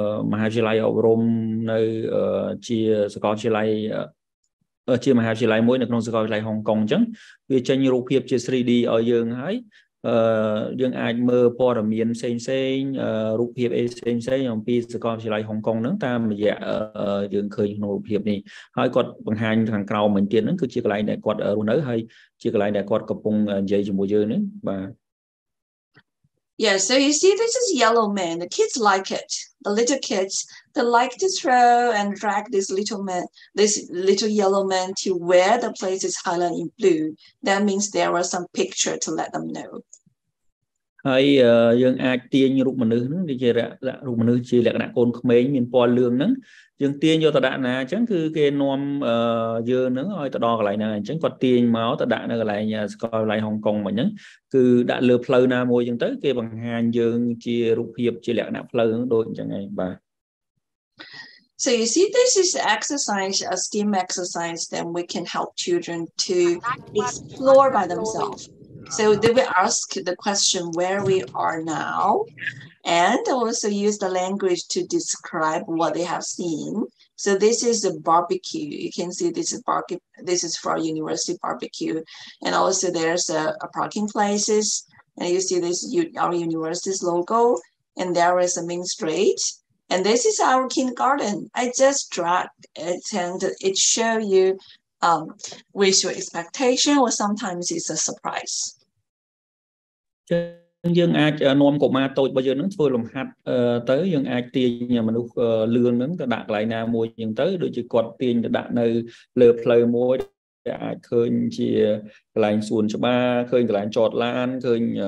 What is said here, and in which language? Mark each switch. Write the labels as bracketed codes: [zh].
[km] មហាវិទ្យាល័យអប់រំនៅជាសាកលវិទ្យាល័យជាមហាវិទ្យាល័យមួយនៅក្នុងសាកលវិទ្យាល័យហុងកុងអញ្ចឹងវាចេញរូបភាពជា 3D ឲ្យយើងហើយយើងអាចមើលព័ត៌មានផ្សេងរូបភាពផ្សេងអំពីសាកលវិទ្យាល័យហុងកុងហ្នឹងតាមរយៈយើងឃើញក្នុងរូបភាពនេះហើយគាត់បង្ហាញខាងក្រោមវិញទៀតហ្នឹងគឺជាកន្លែងដែលគាត់រស់នៅហើយជាកន្លែងដែលគាត់កំពុងនិយាយជាមួយយើងហ្នឹងបាទ [en] Yeah, so you see this is yellow man. The kids like it. The little kids, they like to throw and drag this little yellow man to where the place is highlighted in blue. That means there was some picture to let them know. [km] ហើយយើងអាចទាញរូបមនុស្សហ្នឹងដូចជារូបមនុស្សជាលក្ខណៈកូនក្មេងមានពណ៌លឿងហ្នឹងយើងទាញយកទៅដាក់ណាអញ្ចឹងគឺគេនាំយើងហ្នឹងឲ្យទៅដល់កន្លែងហ្នឹងអញ្ចឹងគាត់ទាញមកទៅដាក់នៅកន្លែងសាកលវិទ្យាល័យហុងកុងមកអញ្ចឹងគឺដាក់លើផ្លូវណាមួយអញ្ចឹងទៅគេបង្ហាញយើងជារូបភាពជាលក្ខណៈផ្លូវហ្នឹងដូចអញ្ចឹងឯងបាទ [en] So you see, this is exercise, a STEAM exercise, then we can help children to explore by themselves. So they will ask the question where we are now, and also use the language to describe what they have seen. So this is a barbecue. You can see this is barbecue. This is for university barbecue, and also there's a parking places, and you see this our university's logo, and there is a main street. And this is our kindergarten. I just dragged it and it show you with your expectation or sometimes it's a surprise. [km] យើងអាចនាំកុមារតូចរបស់យើងនឹងធ្វើលំហាត់ទៅយើងអាចទាញមនុស្សលឿននឹងទៅដាក់កន្លែងណាមួយអញ្ចឹងទៅដូចជាគាត់ទាញទៅដាក់នៅលើផ្លូវមួយអាចឃើញជាកន្លែងសួនច្បារឃើញកន្លែងចតឡានឃើញ